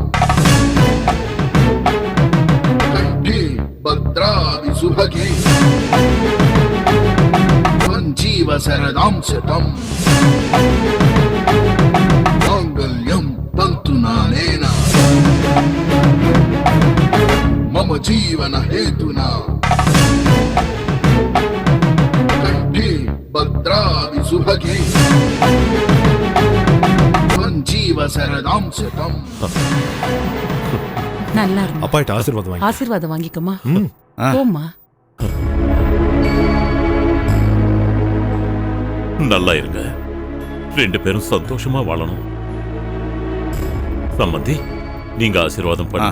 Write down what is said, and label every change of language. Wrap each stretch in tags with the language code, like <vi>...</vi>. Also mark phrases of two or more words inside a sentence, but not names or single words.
<sa>कंठे भद्रादि सुभगे जीव शरदां शतम् मांगल्यं तन्तुनानेन मम जीवन हेतुना कंठे भद्रादि सुभगे जीव शरदां शतम्.</sa> <ta>நல்லா இருக்கு. அப்பாட்ட ஆசீர்வாதம் ஆசீர்வாதம் வாங்கிக்கோமா. போம்மா. நல்லா இருங்க. ரெண்டு பேரும் சந்தோஷமா வாழணும். சம்மந்தி, நீங்க ஆசீர்வாதம் பண்ணுங்க.</ta>